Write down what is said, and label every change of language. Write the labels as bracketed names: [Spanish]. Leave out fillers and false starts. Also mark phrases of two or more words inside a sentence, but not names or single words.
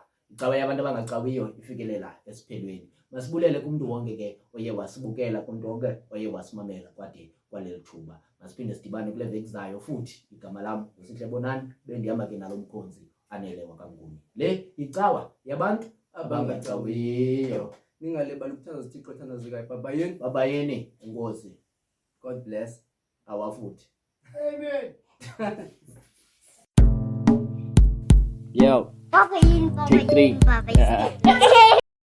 [Xhosa] Icawa yabantu abangacawiyo ifikelela esiphelweni. Masibulele kumntu wonke ke oye wasibukela kumntu wonke oye wasimamela kwade kwaleli thuba. Masiphinde sidibane kule veki zayo futhi igama lam uSihle Bonani bendihamba ke nalo mkhonzi Anele waKaNguni. Le icawa yabantu abangacawiyo. Ningalibali ukuthandaza uThixo othandazekayo. Babayeni enkosi. [English] God bless. Awafuthi. amen. Papa, you, Papa, Take three. you, Papa.